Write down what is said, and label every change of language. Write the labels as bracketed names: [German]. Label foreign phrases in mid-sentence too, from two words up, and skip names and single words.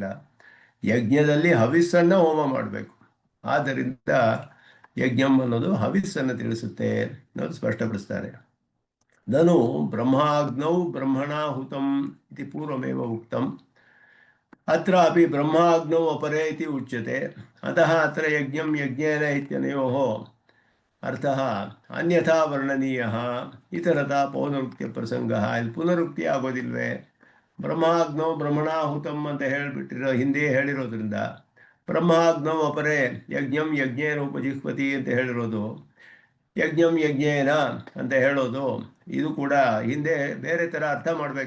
[Kannada] ಯಜ್ಞದಲ್ಲಿ ಹವಿಸ್ಸನ್ನು ಹೋಮ ಮಾಡಬೇಕು. ಆದ್ದರಿಂದ ಯಜ್ಞಂ ಅನ್ನೋದು ಹವಿಸ್ಸನ್ನು ತಿಳಿಸುತ್ತೆ ಅನ್ನೋದು ಸ್ಪಷ್ಟಪಡಿಸ್ತಾರೆ. [Sanskrit] ನನು ಬ್ರಹ್ಮಾಗ್ನೌ ಬ್ರಹ್ಮಣಾಹುತಂ ಇತಿ ಪೂರ್ವಮೇವ ಉಕ್ತಂ ಅತ್ರಾಪಿ ಬ್ರಹ್ಮಾಗ್ನೌ ಅಪರೇ ಇತಿ ಉಚ್ಯತೆ. ಅತಃ ಅತ್ರ ಯಜ್ಞಂ ಯಜ್ಞೇನ ಇತ್ಯನಯೋಃ ಅರ್ಥಃ ಅನ್ಯಥಾ ವರ್ಣನೀಯಃ ಇತರತಾ ಪೌನರುಕ್ತ್ಯ ಪ್ರಸಂಗಃ. [Kannada] ಇಲ್ಲಿ ಪುನರುಕ್ತಿ ಆಗೋದಿಲ್ವೇ? [Sanskrit] ಬ್ರಹ್ಮಾಗ್ನೌ ಬ್ರಹ್ಮಣಾಹುತಂ [Kannada] ಅಂತ ಹೇಳಿಬಿಟ್ಟಿರೋ ಹಿಂದೆ ಹೇಳಿರೋದ್ರಿಂದ [Sanskrit] ಬ್ರಹ್ಮಾಗ್ನೌ ಅಪರೇ ಯಜ್ಞಂ ಯಜ್ಞೇನ ಉಪಜಿಹ್ವತಿ [Kannada] ಅಂತ ಹೇಳಿರೋದು, [Sanskrit] ಯಜ್ಞಂ ಯಜ್ಞೇನ [Kannada] ಅಂತ ಹೇಳೋದು, ಇದು ಕೂಡ ಹಿಂದೆ ಬೇರೆ ಥರ ಅರ್ಥ ಮಾಡಬೇಕು.